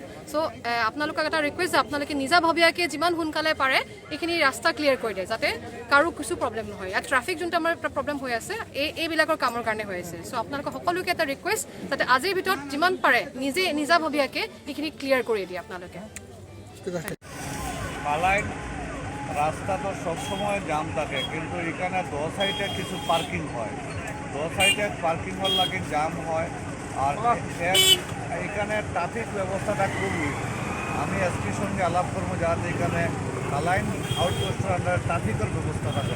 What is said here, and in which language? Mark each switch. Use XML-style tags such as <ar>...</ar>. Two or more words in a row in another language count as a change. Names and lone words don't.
<as>চ' আপোনালোকক এটা ৰিকুৱেষ্ট যে আপোনালোকে নিজাভাৱীয়াকৈ যিমান সোনকালে পাৰে এইখিনি ৰাস্তা ক্লিয়াৰ কৰি দিয়ে, যাতে কাৰো কিছু প্ৰব্লেম নহয়। ইয়াত</as> <en>traffic zoneto</en> <as>আমাৰ এটা প্ৰব্লেম হৈ আছে এইবিলাকৰ কামৰ কাৰণে হৈ আছে। চ' আপোনালোকক সকলোকে এটা ৰিকুৱেষ্ট যাতে আজিৰ ভিতৰত যিমান পাৰে নিজাভাৱীয়াকৈ এইখিনি ক্লিয়াৰ কৰি দিয়ে আপোনালোকে।</as> <bn>কালাইন রাস্তা তো সবসময় জাম থাকে, কিন্তু এখানে 2 সাইডে কিছু পার্কিং হয়, 2 সাইডে পার্কিং হওয়ার লাগে জাম হয়। আর এখানে ট্রাফিক ব্যবস্থাটা খুবই, আমি এসপির সঙ্গে আলাপ করবো যাতে এখানে কালাইন আউটপোস্টের আন্ডারে ট্রাফিকের ব্যবস্থাটা করে।</bn>